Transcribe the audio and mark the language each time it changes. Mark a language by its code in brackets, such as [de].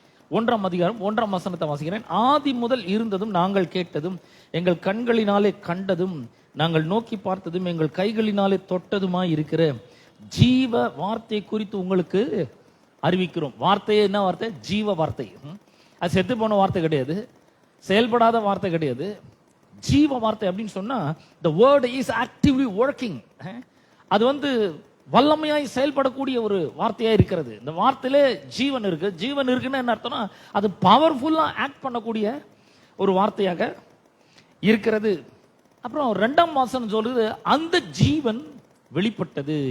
[ta] 1ஆம் அதிகாரம் 1ஆம் வசனத்தை வாசிக்கிறேன். ஆதி முதல் இருந்ததும், நாங்கள் கேட்டதும், எங்கள் கண்களினாலே கண்டதும், நாங்கள் நோக்கி பார்த்ததும், எங்கள் கைகளினாலே தொட்டதுமாய் இருக்கிற ஜீவ வார்த்தை குறித்து உங்களுக்கு அறிவிக்கிறோம். வார்த்தையே என்ன வார்த்தை? ஜீவ வார்த்தை. அது செத்து போன வார்த்தை கிடையாது, செயல்படாத வார்த்தை கிடையாது. ஜீவ வார்த்தை அப்படின்னு சொன்னா [en] the word is actively working. [ta] அது வல்லமையாய் செயல்படக்கூடிய ஒரு வார்த்தையா இருக்கிறது. இந்த வார்த்தையிலே ஜீவன் இருக்கு. ஜீவன் இருக்குன்னா என்ன அர்த்தம்னா, அது பவர்ஃபுல்லா ஆக்ட் பண்ணக்கூடிய ஒரு வார்த்தையாக இருக்கிறது. அப்புறம் 2ஆம் வசனம் சொல்லுது, அந்த ஜீவன் வெளிப்பட்டது.